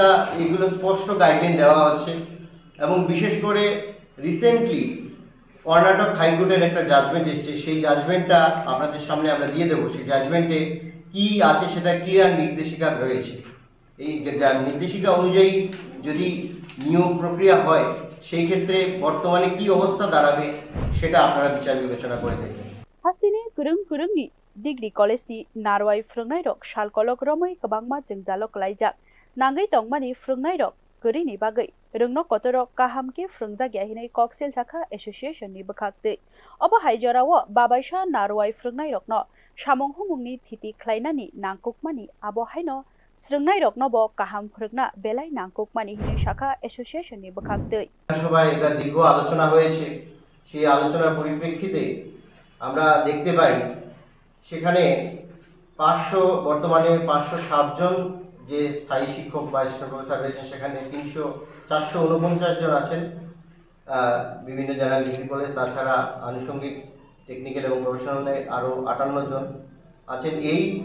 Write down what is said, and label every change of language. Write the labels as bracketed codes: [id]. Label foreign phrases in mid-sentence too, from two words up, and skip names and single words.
[bn] এগুলো স্পষ্ট গাইডলাইন দেওয়া হচ্ছে এবং বিশেষ করে রিসেন্টলি কর্ণাটক হাইকোর্টের একটা জাজমেন্ট এসেছে সেই জাজমেন্টটা আপনাদের সামনে আমরা দিয়ে দেবো সেই জাজমেন্টে কি আছে সেটা ক্লিয়ার নির্দেশিকা রয়েছে এই নির্দেশিকা অনুযায়ী যদি নিয়োগ প্রক্রিয়া হয় সেই ক্ষেত্রে বর্তমানে কি অবস্থা দাঁড়াবে সেটা আপনারা বিচার বিবেচনা করে দেখবেন [trp] Hastini Kurung ni Degree College ni Narwai Frungnai Rok Shal Kolok Romai Kabangma Jengjalok Laijak Nangai Tongmani Frungnai Rok Kuri ni Bagai Rungno Kotorok Kahamke Frungjak Yahinai Koksil Saka Association ni Bakhakte Oba Haijorawo Babaisha Narwai Frungnai Rok no Shamong Humungni Thiti Klainani Nangkukmani Abo Haino Srungnai Rok no Bo Kaham Frugna Belai Nangkukmani Hinai Shaka Association ni Bakhakte [bn] সবাই এটা দীর্ঘ আলোচনা হয়েছে সেই আলোচনার পরিপ্রেক্ষিতে আমরা দেখতে পাই সেখানে বর্তমানে 507 জন যে স্থায়ী শিক্ষক বা [en] assistant professor [bn] রয়েছেন সেখানে 449 জন আছেন বিভিন্ন [en] general degree college [bn] তাছাড়া আনুষঙ্গিক টেকনিক্যাল এবং প্রফেশনালে আরও 58 জন আছেন এই